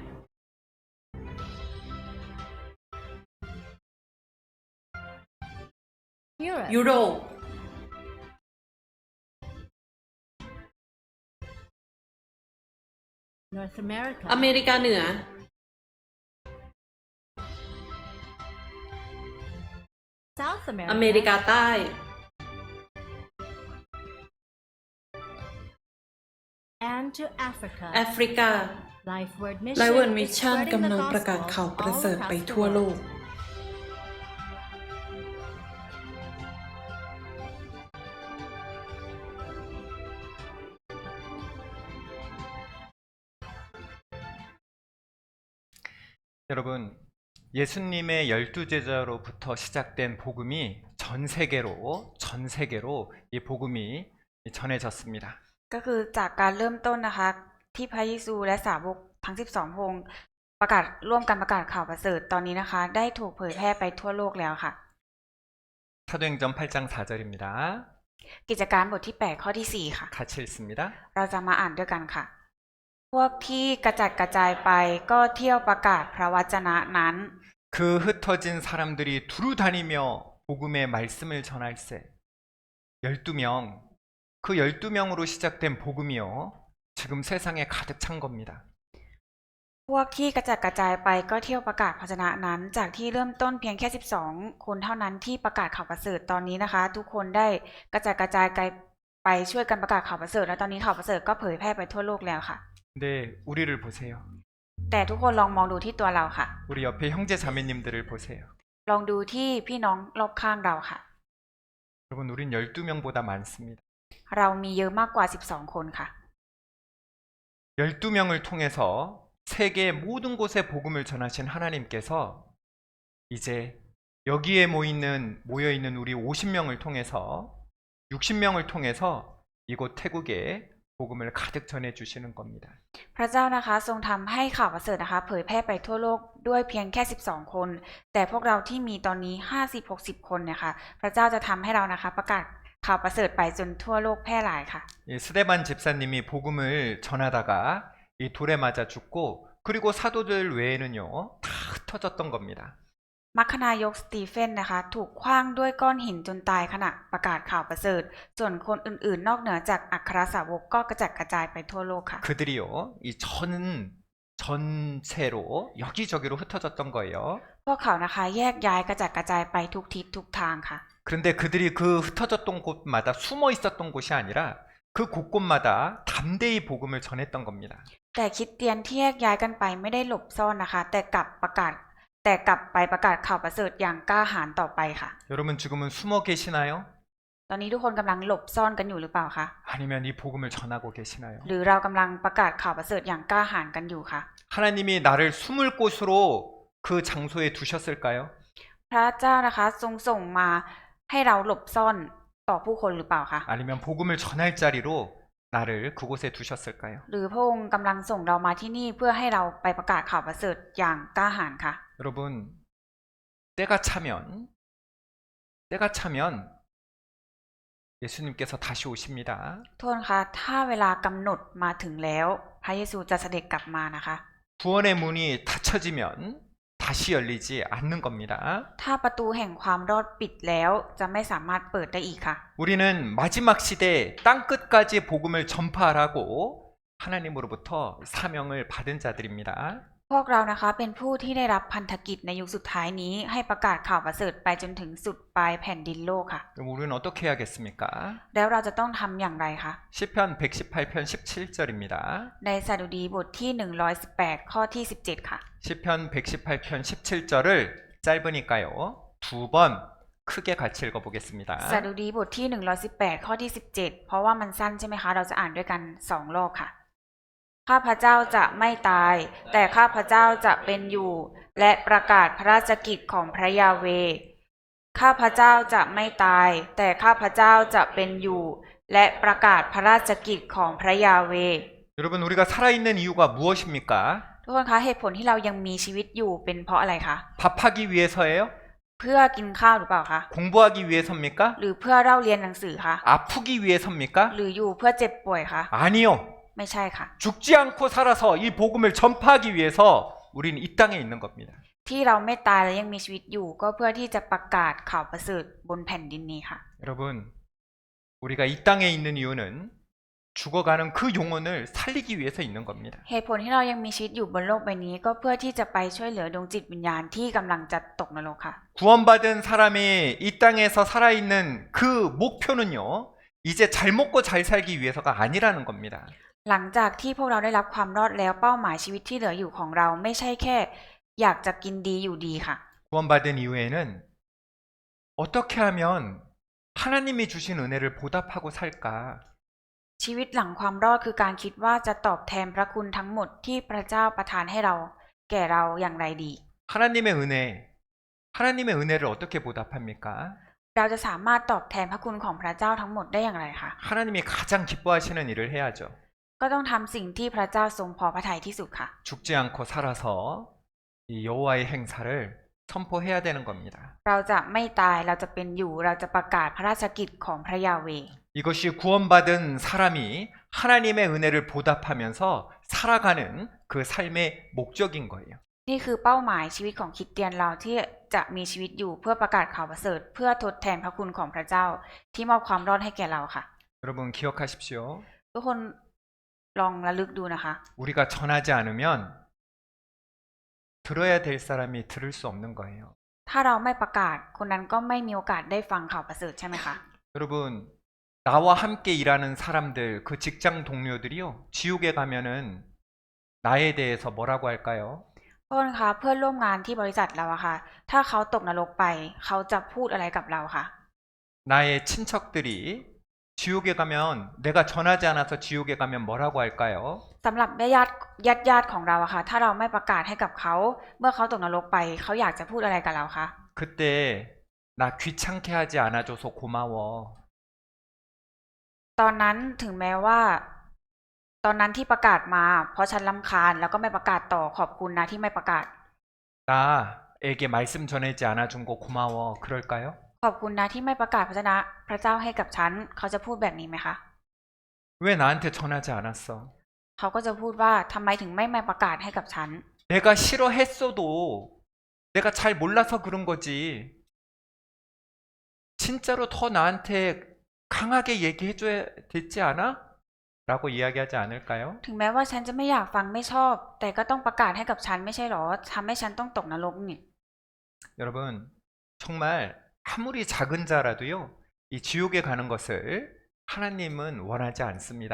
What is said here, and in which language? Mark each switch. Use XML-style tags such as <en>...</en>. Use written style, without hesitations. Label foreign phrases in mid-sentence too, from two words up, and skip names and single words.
<th>ยุโรป อเมริกาเหนือ อเมริกาใต้ แอฟริกา Life World Life World Mission กำลังประกาศข่าวประเสริฐไปทั่วโลก</th> <ko>여러분, 예수님의 12제자로부터 시작된 복음이 전 세계로 이 복음이 전해졌습니다.</ko> <th>ก็คือจากการเริ่มต้นนะคะที่พระเยซูและสาวกทั้ง12พระองค์ประกาศร่วมกันประกาศข่าวประเสริฐตอนนี้นะคะได้ถูกเผยแพร่ไปทั่วโลกแล้วค่ะ</th> <ko>사도행전 8장 4절입니다.</ko> <th>กิจการบทที่8ข้อที่4ค่ะ</th> <ko>같이 읽습니다.</ko> <th>เราจะมาอ่านด้วยกันค่ะ พวกที่กระจัดกระจายไปก็เที่ยวประกาศพระวจนะนั้น</th> <ko>그 흩어진 사람들이 두루 다니며 복음의 말씀을 전할세. 12명, 그 12명으로 시작된 복음이요. 지금 세상에 가득 찬 겁니다.</ko> <th>พวกที่กระจัดกระจายไปก็เที่ยวประกาศพระวจนะนั้น จากที่เริ่มต้นเพียงแค่12คนเท่านั้นที่ประกาศข่าวประเสริฐตอนนี้นะคะ ทุกคนได้กระจัดกระจายไปช่วยกันประกาศข่าวประเสริฐและตอนนี้ข่าวประเสริฐก็เผยแพร่ไปทั่วโลกแล้วค่ะ</th> <ko>근데 우리를 보세요.</ko> <th>แต่ทุกคนลองมองดูที่ตัวเราค่ะ</th> <ko>우리 옆에 형제 자매님들을 보세요.</ko> <th>ลองดูที่พี่น้องรอบข้างเราค่ะ</th> <ko>여러분, 우린 12명보다 많습니다.</ko> <th>เรามีเยอะมากกว่า 12 คนค่ะ</th> <ko>12명을 통해서 세계 모든 곳에 복음을 전하신 하나님께서 이제 여기에 모여 있는 우리 50명을 통해서 60명을 통해서 이곳 태국에 복음을 가득 전해 주시는 겁니다.</ko> <th>พระเจ้านะคะทรงทำให้ข่าวประเสริฐนะคะเผยแพร่ไปทั่วโลกด้วยเพียงแค่ 12 คน แต่พวกเราที่มีตอนนี้ 50-60 คนเนี่ยค่ะพระเจ้าจะทำให้เรานะคะประกาศข่าวประเสริฐไปจนทั่วโลกแพร่หลายค่ะ</th> <ko>이 스데반 집사님이 복음을 전하다가 이 돌에 맞아 죽고 그리고 사도들 외에는요 다 흩어졌던 겁니다.</ko> <th>มัคคณายกสตีเฟนนะคะถูกขว้างด้วยก้อนหินจนตายขณะประกาศข่าวประเสริฐส่วนคนอื่นๆ นอกเหนือจากอัครสาวกก็กระจัดกระจายไปทั่วโลกค่ะ</th> <ko>그들이요 이 전체로 여기저기로 흩어졌던 거예요.</ko> <th>พวกเขานะคะแยกย้ายกระจัดกระจายไปทุกทิศทุกทางค่ะ</th> <ko>그런데 그들이 그 흩어졌던 곳마다 숨어 있었던 곳이 아니라 그 곳곳마다 담대히 복음을 전했던 겁니다.</ko> <th>แต่คริสเตียนที่แยกย้ายกันไปไม่ได้หลบซ่อนนะคะ แต่กลับไปประกาศข่าวประเสริฐอย่างกล้าหาญต่อไปค่ะ</th> <ko>여러분 지금은 숨어 계시나요?</ko> <th>ตอนนี้ทุกคนกำลังหลบซ่อนกันอยู่หรือเปล่าคะ</th> <ko>아니면 이 복음을 전하고 계시나요?</ko> <th>หรือเรากำลังประกาศข่าวประเสริฐอย่างกล้าหาญกันอยู่คะ</th> <ko>하나님이 나를 숨을 곳으로 그 장소에 두셨을까요?</ko> <th>พระเจ้านะคะทรงส่งมาให้เราหลบซ่อนต่อผู้คนหรือเปล่าคะ</th> <ko>아니면 복음을 전할 자리로 나를 그곳에 두셨을까요?</ko> <th>หรือพระองค์กำลังส่งเรามาที่นี่เพื่อให้เราไปประกาศข่าวประเสริฐอย่างกล้าหาญคะ</th> <ko>여러분 때가 차면 예수님께서 다시 오십니다.</ko> <th>ทุกคนคะถ้าเวลากำหนดมาถึงแล้วพระเยซูจะเสด็จกลับมานะคะ</th> <ko>구원의 문이 닫혀지면 다시 열리지 않는 겁니다.</ko> <th>ถ้าประตูแห่งความรอดปิดแล้วจะไม่สามารถเปิดได้อีกค่ะ</th> <ko>우리는 마지막 시대 땅끝까지 복음을 전파하라고 하나님으로부터 사명을 받은 자들입니다.</ko> <th>พวกเรานะคะเป็นผู้ที่ได้รับพันธกิจในยุคสุดท้ายนี้ให้ประกาศข่าวประเสริฐไปจนถึงสุดปลายแผ่นดินโลกค่ะ</th> <ko>그럼 우리는 어떻게 해야겠습니까?</ko> <th>แล้วเราจะต้องทำอย่างไรคะ</th> <ko>시편 118편 17절입니다. ในสดุดีบทที่118ข้อที่17ค่ะ 시편 118편 17절을 짧으니까요. 두 번 크게 같이 읽어보겠습니다.</ko> <th>สดุดีบทที่118ข้อที่17เพราะว่ามันสั้นใช่ไหมคะเราจะอ่านด้วยกัน2รอบค่ะข้าพเจ้าจะไม่ตายแต่ข้าพเจ้าจะเป็นอยู่และประกาศพระราชกิจของพระยาเวห์ข้าพเจ้าจะไม่ตายแต่ข้าพเจ้าจะเป็นอยู่และประกาศพระราชกิจของพระยาเวห์</th> <ko>여러분 우리가 살아있는 이유가 무엇입니까?</ko> <th>ทุกคนคะเหตุผลที่เรายังมีชีวิตอยู่เป็นเพราะอะไรคะ</th> <ko>밥하기 위해서예요?</ko> <th>เพื่อกินข้าวหรือเปล่าคะ</th> <ko>공부하기 위해서입니까?</ko> <th>หรือเพื่อเล่าเรียนหนังสือคะ</th> <ko>아프기 위해서입니까?</ko> <th>หรืออยู่เพื่อเจ็บป่วยคะ</th> <ko>아니요.</ko> <th>ไม่ใช่ค่ะ</th> <ko>죽지 않고 살아서 이 복음을 전파하기 위해서 우리는 이 땅에 있는 겁니다.</ko> <th>ที่เราไม่ตายและยังมีชีวิตอยู่ก็เพื่อที่จะประกาศข่าวประเสริฐบนแผ่นดินนี้ค่ะ</th> <ko>여러분 우리가 이 땅에 있는 이유는 죽어가는 그 영혼을 살리기 위해서 있는 겁니다.</ko> <th>เหตุผลที่เรายังมีชีวิตอยู่บนโลกใบนี้ก็เพื่อที่จะไปช่วยเหลือดวงจิตวิญญาณที่กำลังจะตกนรกค่ะ</th> <ko>구원받은 사람이 이 땅에서 살아있는 그 목표는요 이제 잘 먹고 잘 살기 위해서가 아니라는 겁니다.</ko> <th>หลังจากที่พวกเราได้รับความรอดแล้วเป้าหมายชีวิตที่เหลืออยู่ของเราไม่ใช่แค่อยากจะกินดีอยู่ดีค่ะ</th> <ko>구원받은 이후에는 어떻게 하면 하나님이 주신 은혜를 보답하고 살까?</ko> <th>ชีวิตหลังความรอดคือการคิดว่าจะตอบแทนพระคุณทั้งหมดที่พระเจ้าประทานให้เราแก่เราอย่างไรดี</th> <ko>하나님의 은혜를 어떻게 보답합니까?</ko> <th>เราจะสามารถตอบแทนพระคุณของพระเจ้าทั้งหมดได้อย่างไรคะ</th> <ko>하나님이 가장 기뻐하시는 일을 해야죠.</ko> <th>ก็ต้องทำสิ่งที่พระเจ้าทรงพอพระทัยที่สุดค่ะ</th> <ko>죽지 않고 살아서 이 여호와의 행사를 선포해야 되는 겁니다.</ko> <th>เราจะไม่ตายเราจะเป็นอยู่เราจะประกาศพระราชกิจของพระยาเวห์</th> <ko>이것이 구원받은 사람이 하나님의 은혜를 보답하면서 살아가는 그 삶의 목적인 거예요.</ko> <th>นี่คือเป้าหมายชีวิตของคริสเตียนเราที่จะมีชีวิตอยู่เพื่อประกาศข่าวประเสริฐเพื่อทดแทนพระคุณของพระเจ้าที่มอบความรอดให้แก่เราค่ะ</th> <ko>여러분 기억하십시오.</ko> <th>ทุกคนลองระลึกดูนะคะ</th> <ko>우리가 전하지 않으면 들어야 될 사람이 들을 수 없는 거예요.</ko> <th>ถ้าเราไม่ประกาศคนนั้นก็ไม่มีโอกาสได้ฟังข่าวประเสริฐใช่ไหมคะ</th> <ko>여러분 나와 함께 일하는 사람들 그 직장 동료들이요 지옥에 가면은 나에 대해서 뭐라고 할까요?</ko> <th>โทษนะคะเพื่อนร่วมงานที่บริษัทเราอะค่ะ ถ้าเขาตกนรกไปเขาจะพูดอะไรกับเราคะ</th> <ko>나의 친척들이 지옥에 가면 내가 전하지 않아서 지옥에 가면 뭐라고 할까요?</ko> <th>สำหรับญาติของเราอะค่ะ ถ้าเราไม่ประกาศให้กับเขาเมื่อเขาตกนรกไปเขาอยากจะพูดอะไรกับเราคะ</th> <ko>그때 나 귀찮게 하지 않아줘서 고마워.</ko> <th>ตอนนั้นถึงแม้ว่า ตอนนั้นที่ประกาศมา เพราะฉันรำคาญแล้วก็ไม่ประกาศต่อขอบคุณนะที่ไม่ประกาศ</th> <ko>나에게 말씀 전하지 않아준 거 고마워. 그럴까요?</ko> <th>ขอบคุณนะที่ไม่ประกาศพระชนะพระเจ้าให้กับฉันเขาจะพูดแบบนี้ไหมคะ</th> <ko>왜 나한테 전하지 않았어?</ko> <th>เขาก็จะพูดว่าทำไมถึงไม่มาประกาศให้กับฉัน</th> <ko>내가 싫어했어도 내가 잘 몰라서 그런 거지. 진짜로 더 나한테 강하게 얘기해줘야 되지 않아? 라고 이야기하지 않을까요?</ko> <th>ถึงแม้ว่าฉันจะไม่อยากฟังไม่ชอบ แต่ก็ต้องประกาศให้กับฉันไม่ใช่หรอทำให้ฉันต้องตกนรกนี่</th> <ko>여러분 정말 아무리 작은 자라도요 이 지옥에 가는 것을 하나님은 원하지 않습니다.</ko>